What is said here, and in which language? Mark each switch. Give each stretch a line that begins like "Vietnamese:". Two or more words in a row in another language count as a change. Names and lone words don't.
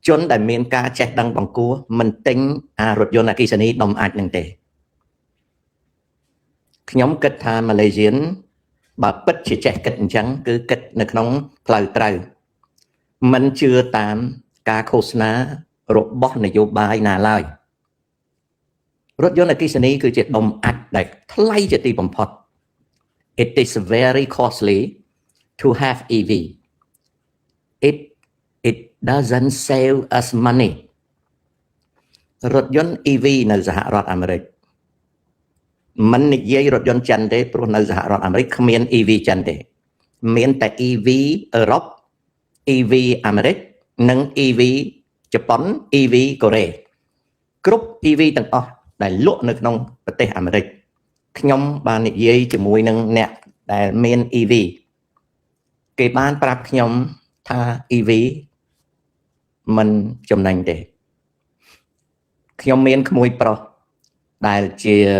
Khmer: ជនដែលមានការចេះដឹងបង្គួរមិនទិញរថយន្តអគ្គិសនីដុំអាចនឹងទេខ្ញុំគិតថា Malaysian បើពិតជាចេះគិតអញ្ចឹងគឺគិតនៅក្នុងផ្លូវត្រូវមិនជឿតាមការឃោសនារបស់នយោបាយណាឡើយរថយន្តអគ្គិសនីគឺជាដុំអាចដែលថ្លៃជាទីបំផុត
English: It is very costly to have EV it doesn't save us money
Khmer: រថយន្ត EV នៅសហរដ្ឋអាមេរិកមិននិយាយរថយន្តចិន ទេព្រោះនៅសហរដ្ឋអាមេរិកគ្មាន EV ចិនទេមានតែ EV អឺរ៉ុប EV អាមេរិកនិង EV ជប៉ុន EV កូរ៉េគ្រប់ EV ទាំងអស់ដែលលក់នៅក្នុងប្រទេសអាមេរិកខ្ញុំបាននិយាយជាមួយនឹងអ្នកដែលមាន EV គេបានប្រាប់ខ្ញុំថា EV មិនចំណេញទេខ្ញុំមានក្មួយប្រុសដែលជា